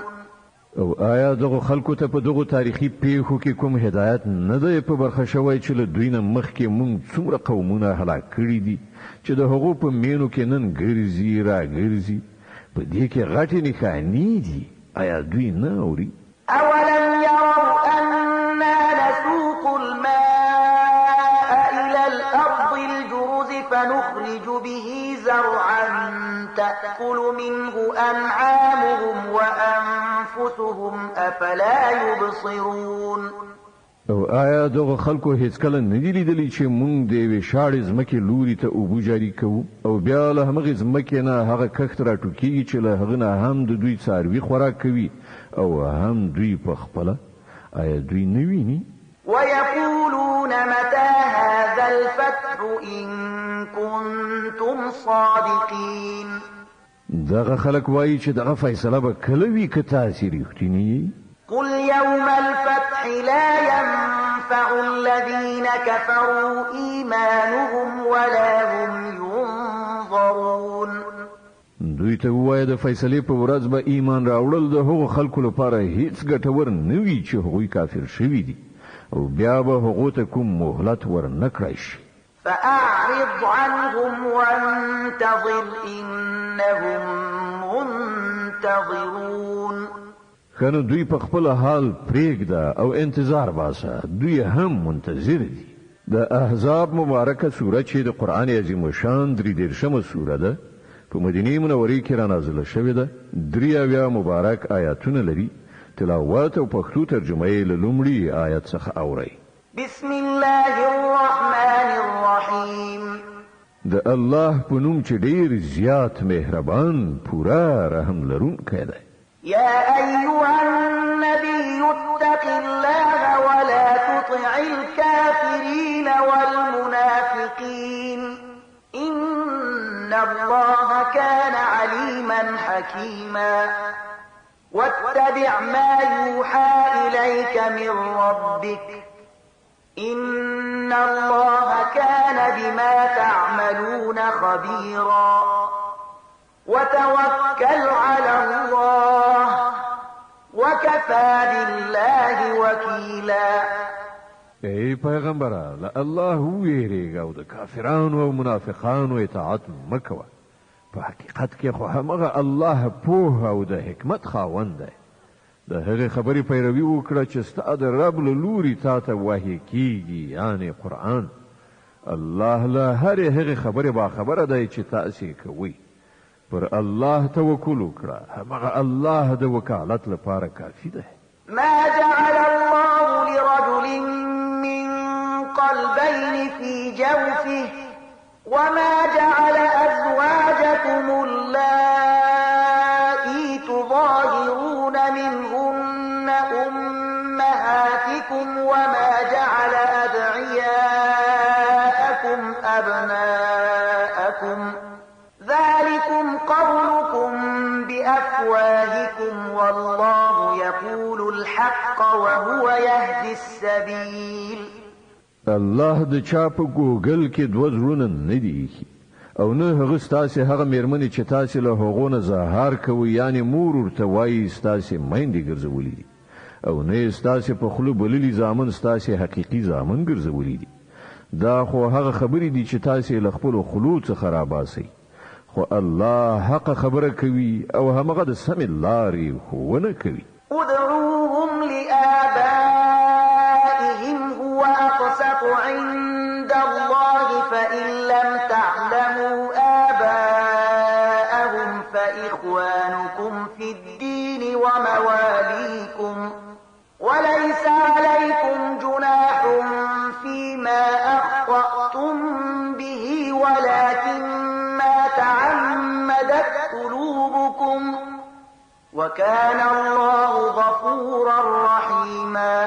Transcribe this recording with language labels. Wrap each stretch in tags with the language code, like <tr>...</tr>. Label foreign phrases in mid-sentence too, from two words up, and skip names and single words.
<ps>او آیا دغه خلکو ته په دغه تاریخي پیښو کې کوم هدایت نه دی په برخه شوی چې له دوی نه مخکې مونږ څومره قومونه هلاک کړي دي چې د هغو په مینو کې نن ګرځي را ګرځي په دې کې غټې نښانې دي آیا دوی نه اوري؟</ps> <ar>أولم يروا أنا نسوق الماء إلى الأرض الجرز فنخرج به زرعا تأكل منه أنعامهم وأنفسهم أفلا يبصرون.</ar> <ps>او آیا دغه خلکو هیڅ کله نه دي لیدلي چې مونږ د یوې شاړې ځمکې لوري ته اوبه جاري کوو او بیا له همغې ځمکې نه هغه کښت راټوکېږي چې له هغه نه هم د دوی څاروي خوراک کوي او هم دوی په خپله آیا دوی نه ویني؟</ps> <ar>ويقولون متى هذا الفتح إن كنتم صادقين.</ar> <ps>دغه خلک وایي چې دغه فیصله به کله وي که تاسې رښتینی؟</ps> <ar>قل يوم الفتح لا ينفع الذين كفروا إيمانهم ولا هم ينظرون.</ar> <ps>دوی ته ووایه د فیصلې په ورځ به ایمان راوړل د هغو خلکو لپاره هیڅ ګټور نه وي چې هغوی کافر شوي دي او بیا به هغو ته کوم مهلت ورنه کړی شي.</ps> <ar>فأعرض عنهم وانتظر إنهم منتظرون.</ar> <ps>کنه دوی په خپل حال پرېږده او انتظار باسه دوی هم منتظر دي. د احزاب مبارکه سوره چې د قرآن عظیم شان 33مه سوره ده په مدینه منورې کې را نازله شوې ده 83 مبارک آیاتونه لري. تلاوت او پښتو ترجمه یې له لومړي آیت څخه اورئ.</ps> <ar>بسم الله الرحمن الرحیم.</ar> <ps>د الله په نوم چې ډېر زیات مهربان پورا رحم لرونکی دی.</ps> <ar>يا أيها النبي اتق الله ولا تطع الكافرين والمنافقين إن الله كان عليما حكيما. واتبع ما يوحى إليك من ربك إن الله كان بما تعملون خبيرا. وتوكل على الله وكفى بالله وكيلا.</ar> <ps>ای پیغمبره له الله ویریږه او د کافرانو او منافقانو اطاعت مکوه. په حقیقت کې خو همغه الله پوه او د حکمت خاوند دی. د هغې خبرې پیروي وکړه چې ستا د رب له لوري تا ته وحی کیږي یعنې قرآن. الله له هرې هغې خبرې باخبره دی چې تاسې کوئ. پر الله توکل وکړه همغه الله د وکالت لپاره کافي ده.</ps> <ar>ما جعل الله لرجل من قلبين في جوفه وما جعل أزواجكم اللائي تظاهرون منهن أمهاتكم وما جعل أدعياءكم أبناءكم ذلكم قولكم بأفواهكم والله يقول الحق وهو يهدي السبيل.</ar> <ps>الله د چا په ګوګل کې دوه زړونه نه دي او نه هغه ستاسې هغه میرمنې چې تاسې له هغو نه زهار کوئ یعنې مور ورته وایي ستاسې میندې ګرځولي دي او نه یې ستاسې په خوله بللي زامن ستاسې حقیقي زامن ګرځولي دي. دا خو هغه خبرې دي چې تاسې له خپلو خولو څخه راباسئ. خو الله حق خبره کوي او همغه د سمې لارې ښوونه کوي.</ps> <ar>ادعوهم لآبائهم هو أقسط عند الله فإن لم تعلموا آباءهم فإخوانكم في الدين ومواليكم وليس عليكم جناح فيما أخطأتم به ولكن ما تعمدت قلوبكم وكان الله غفورا رحيما.</ar>